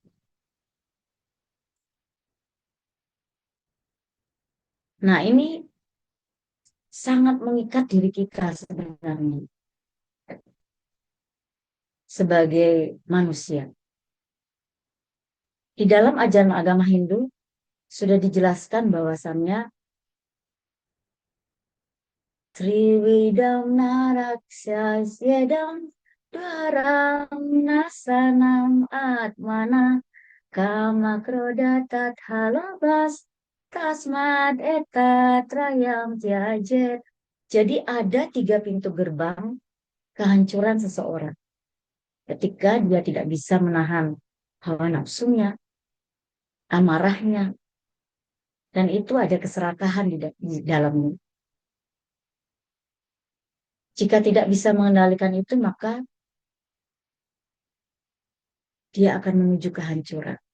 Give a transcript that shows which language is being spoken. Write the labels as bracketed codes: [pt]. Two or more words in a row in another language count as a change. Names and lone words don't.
[id] Nah, ini sangat mengikat diri kita sebenarnya sebagai manusia. Di dalam ajaran agama Hindu sudah dijelaskan bahwasannya [sa] Trividam Naraksyasyedam Dwaram Nasanam Atmana Kama Krodha Tathalabas Tasmat Etatrayam Tyajet. [id] Jadi ada 3 pintu gerbang kehancuran seseorang. Ketika dia tidak bisa menahan hawa nafsunya, amarahnya, dan itu ada keserakahan di dalamnya. Jika tidak bisa mengendalikan itu, maka dia akan menuju kehancuran.